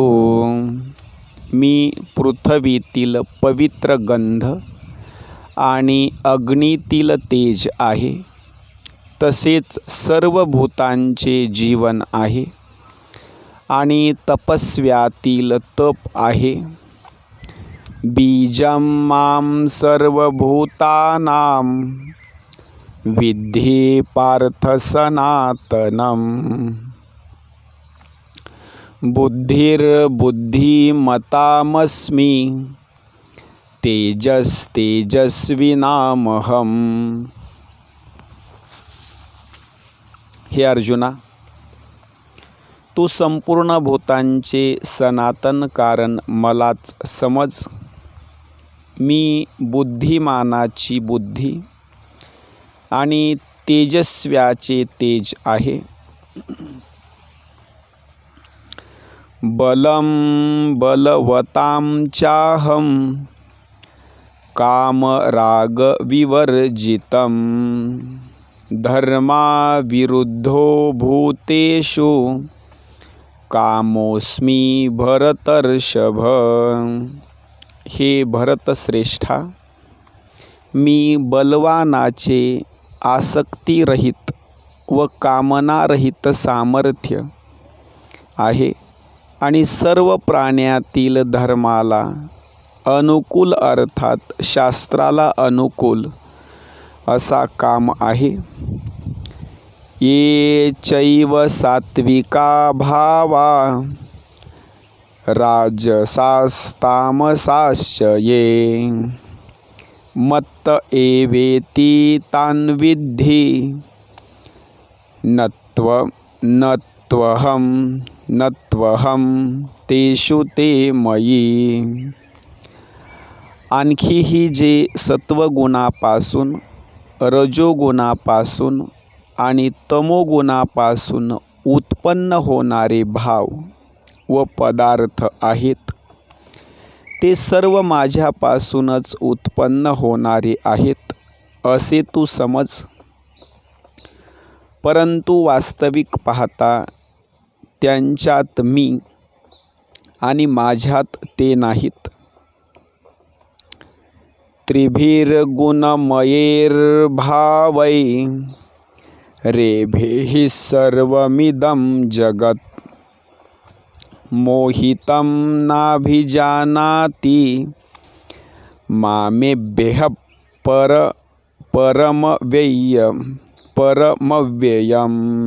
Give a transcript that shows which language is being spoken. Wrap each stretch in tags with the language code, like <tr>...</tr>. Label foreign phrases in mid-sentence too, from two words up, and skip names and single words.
<mr>मी पृथ्वीतील पवित्र गंध आणि अग्नीतील तेज आहे, तसेच सर्व भूतांचे जीवन आहे आणि तपस्व्यातील तप आहे.</mr> <sa>बीजं मां सर्वभूतानां विद्धि पार्थ सनातनम्. बुद्धिर्बुद्धिमतामस्मि तेजस्तेजस्विनामहम्.</sa> <mr>हे अर्जुना, तू संपूर्ण भूतांचे सनातन कारण मलाच समज. मी बुद्धिमानाची बुद्धी आणि तेजस्व्याचे तेज आहे.</mr> <sa>बलं बलवतां चाहं कामरागविवर्जितं. धर्माविरुद्धो भूतेषु कामोऽस्मि भरतर्षभ.</sa> <mr>हे भरतश्रेष्ठा, मी बलवानाचे आसक्तिरहित व कामनारहित सामर्थ्य आहे आणि सर्व प्राण्यातील धर्माला अनुकूल अर्थात शास्त्राला अनुकूल असा काम आहे.</mr> <sa>ये चैव सात्विका भावा राजसास्तामसाश्च ये मत्त एवेति तान् विद्धि नत्वहं तेषु ते मयी.</sa> <mr>आणखीही जे सत्वगुणापासून, रजोगुणापासून आणि तमोगुणापासून उत्पन्न होणारे भाव व पदार्थ आहेत, ते सर्व माझ्यापासूनच उत्पन्न होणारे आहेत असे तू समज. परंतु वास्तविक पाहता त्यांच्यात मी आणि माझ्यात ते नाहीत.</mr> <sa>त्रिभिर्गुणमयैर्भावै रेभेः सर्वमिदं जगत् मोहितं नाभिजानाति मामेभ्यः परमव्ययम्.</sa>